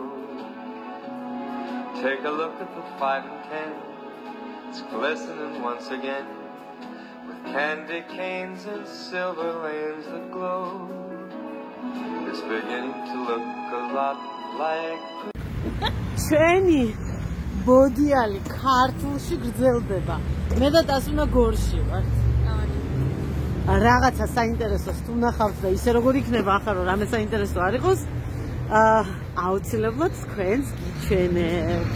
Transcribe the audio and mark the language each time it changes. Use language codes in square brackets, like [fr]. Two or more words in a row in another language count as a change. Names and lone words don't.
[en] Take a look at the 5 and 10. It's glistening once again with candy canes and silver lanes that glow. It's beginning to look a lot like [ka] ჩვენი ბოდიალი ქართულში გრძელდება. მე და ტას უნდა გორში ვართ. რაღაცა საინტერესოს თუ ნახავთ და ისე როგორ იქნება ახლა რომ რამე საინტერესო არ იყოს, აუცილებლად თქვენს გიჩვენებთ.